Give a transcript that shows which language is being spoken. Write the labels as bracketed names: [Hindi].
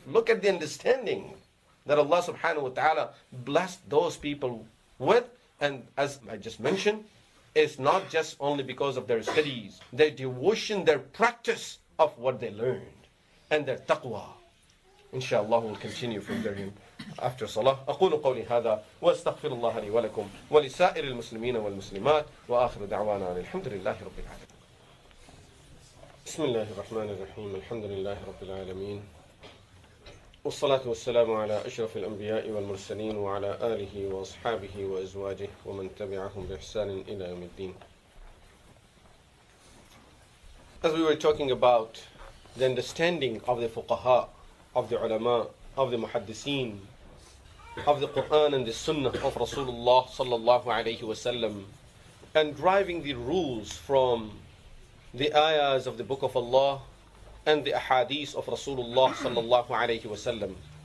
[English] Look at the understanding that Allah subhanahu wa ta'ala blessed those people with. And as I just mentioned, it's not just only because of their studies, their devotion, their practice of what they learned, and their taqwa. Inshallah, we'll continue from there after salah. [Arabic] أقول قولي هذا وأستغفر الله لي ولكم ولسائر المسلمين والمسلمات وآخر دعوانا الحمد لله رب العالمين. بسم الله الرحمن الرحيم. الحمد لله رب العالمين. والصلاة والسلام على أشرف الأنبياء والمرسلين وعلى آله وأصحابه وأزواجه ومن تبعهم بإحسان إلى يوم الدين. [English] As we were talking about the understanding of the fuqaha, of the ulama, of the muhaddithin, of the Quran and the Sunnah of Rasulullah sallallahu alayhi wasallam, and driving the rules from the ayahs of the Book of Allah and the ahadith of Rasulullah sallallahu alayhi wasallam.